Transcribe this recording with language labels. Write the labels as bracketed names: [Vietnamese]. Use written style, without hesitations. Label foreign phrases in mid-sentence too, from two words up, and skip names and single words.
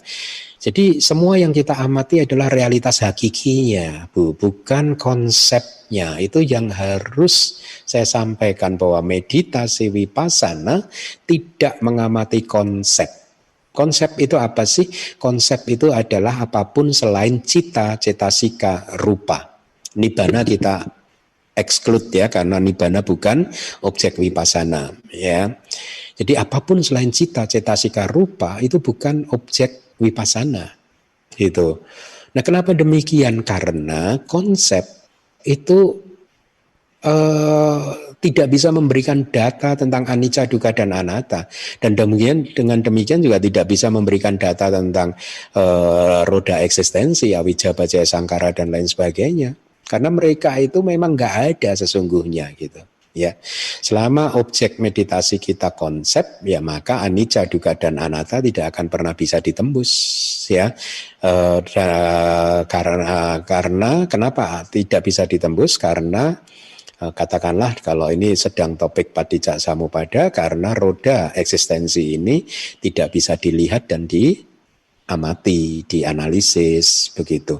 [Indonesian] Jadi semua yang kita amati adalah realitas hakikinya, bukan konsepnya. Itu yang harus saya sampaikan, bahwa meditasi vipassana tidak mengamati konsep. Konsep itu apa sih? Konsep itu adalah apapun selain cita, cetasika, rupa. Nibbana kita exclude ya, karena nibbana bukan objek vipassana ya. Jadi apapun selain cita, cetasika, rupa itu bukan objek vipassana gitu. Nah, kenapa demikian? Karena konsep itu tidak bisa memberikan data tentang anicca, dukkha dan anatta, dan dengan demikian juga tidak bisa memberikan data tentang roda eksistensi, awija, pacaya, sangkara dan lain sebagainya. Karena mereka itu memang nggak ada sesungguhnya gitu. Ya, selama objek meditasi kita konsep, ya maka anicca, dukkha dan anatta tidak akan pernah bisa ditembus ya. Karena kenapa tidak bisa ditembus? Karena katakanlah kalau ini sedang topik paticca samuppada, karena roda eksistensi ini tidak bisa dilihat dan diamati, dianalisis begitu.